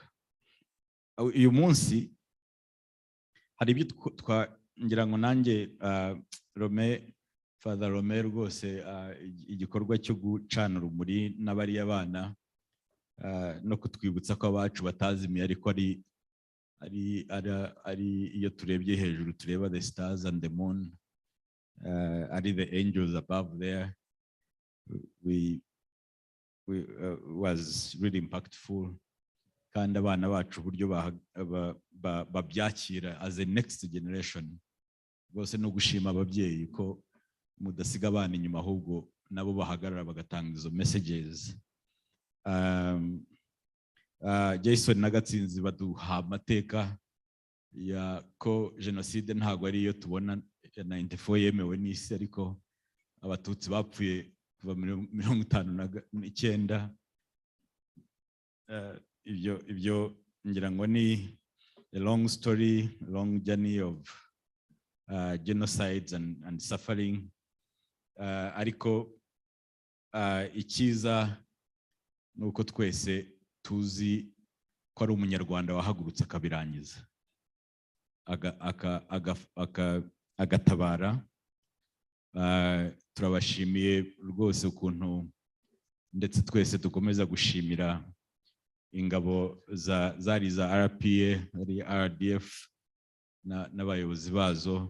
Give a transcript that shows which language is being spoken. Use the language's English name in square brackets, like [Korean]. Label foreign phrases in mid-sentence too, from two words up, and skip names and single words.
[Kinyarwanda] Uyu munsi hari ibyo ngira ngo nanjye Father Rome rwose igikorwa cyo gucana urumuri n'abariya bana no kutwibutsa ko abacu batazimiye, ariko ari iyo turebye hejuru tureba [English] the stars and the moon, [Kinyarwanda] ari [English] the angels above there, was really impactful. [Kinyarwanda] Kandi abana bacu uburyo babyakira [English] as a next generation, [Kinyarwanda] rwose no gushima ababyeyi ko mudasiga abana inyuma, ahubwo nabo bahagarara bagatanga izo messages. Jason na Gatsinzi baduha amateka ya ko jenoside ntabwo ari iyo tubona 94 yemewe n'isi, ariko abatutsi bapfuye kuva 59. Ibyo ngira ngo ni [English] a long story, long journey of genocides and suffering. [Kinyarwanda] Ariko icyiza ni uko twese tuzi ko ari umunyarwanda wahagurutse akabirangiza, agatabara. Turabashimiye rwose ukuntu ndetse twese dukomeza gushimira ingabo zari za RPA, ari RDF n'abayobozi bazo.